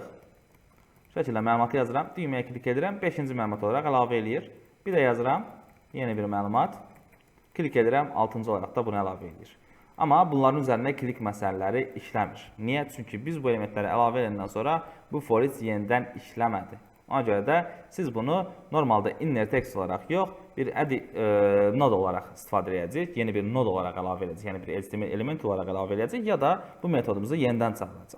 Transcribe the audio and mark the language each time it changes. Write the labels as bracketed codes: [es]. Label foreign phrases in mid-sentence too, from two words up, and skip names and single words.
[az] Bu şəkildə məlumatı yazıram, düyməyə klik edirəm, 5-ci məlumat olaraq əlavə eləyir. Bir də yazıram, yeni bir məlumat, klik edirəm, 6-cı olaraq da bunu əlavə eləyir. Amma bunların üzərində klik məsələləri işləmir. Niyə? Çünki biz bu elementləri əlavə edəndən sonra bu [en] for each [az] yenidən işləmədi. Ona görə də siz bunu normalda [en] inner text [az] olaraq yox, bir node olaraq istifadə edəcəyik, yeni bir node olaraq əlavə edəcəyik, yəni bir [en] HTML element [az] olaraq əlavə edəcəyik ya da bu metodumuzu yenidən çağıracaq.